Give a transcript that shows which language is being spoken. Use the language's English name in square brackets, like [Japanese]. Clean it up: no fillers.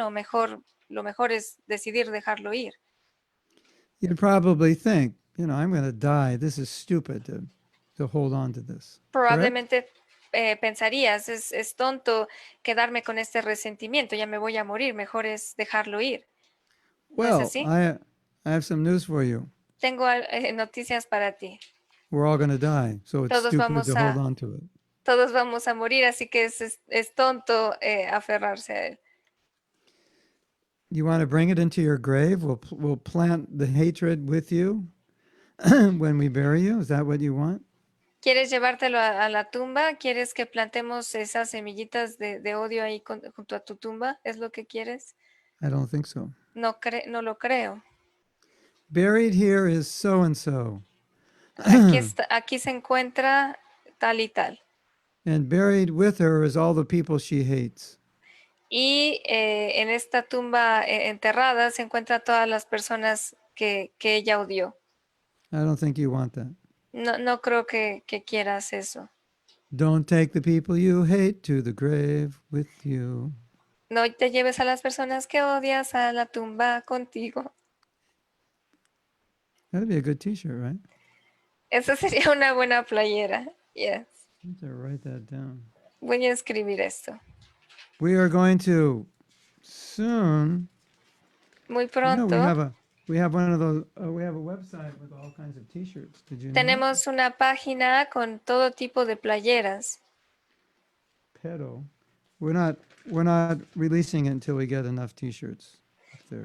[Spanish] No, lo mejor es decidir dejarlo ir. [English] You'd probably think, I'm going to die. This is stupid to hold on to this. [Spanish] Probablemente pensarías, es tonto quedarme con este resentimiento, ya me voy a morir, mejor es dejarlo ir. ¿No es [English] Well, [Spanish] así? [English] I have some news for you. [Spanish] Tengo noticias para ti. [English] We're all going to die, so it's [Spanish] Todos [English] stupid [Spanish] vamos [English] to hold on to it. [Spanish] Todos vamos a morir, así que es tonto aferrarse a él. [English] You want to bring it into your grave? We'll plant the hatred with you when we bury you. Is that what you want? [Spanish] ¿Quieres llevártelo a la tumba? ¿Quieres que plantemos esas semillitas de odio ahí junto a tu tumba? ¿Es lo que quieres? [English] I don't think so. [Spanish] No lo creo. [English] Buried here is so and so. [Spanish] Aquí se encuentra tal y tal. [English] And buried with her is all the people she hates. [Spanish] Y en esta tumba enterrada se encuentran todas las personas que ella odió. [English] I don't think you want that. [Spanish] No creo que quieras eso. [English] Don't take the people you hate to the grave with you. [Spanish] No te lleves a las personas que odias a la tumba contigo. [English] That'd be a good t-shirt, right? [Spanish] Esa sería una buena playera. [English] Yes. I have to write that down. [Spanish] Voy a escribir esto. [English] We are going to soon. [Spanish] Muy [English] You know, [Spanish] pronto [English] we have one of those. We have a website with all kinds of t-shirts. Did you know that? [Spanish] tenemos una página con todo tipo de playeras. [English] Pero we're not releasing it until we get enough t-shirts up there.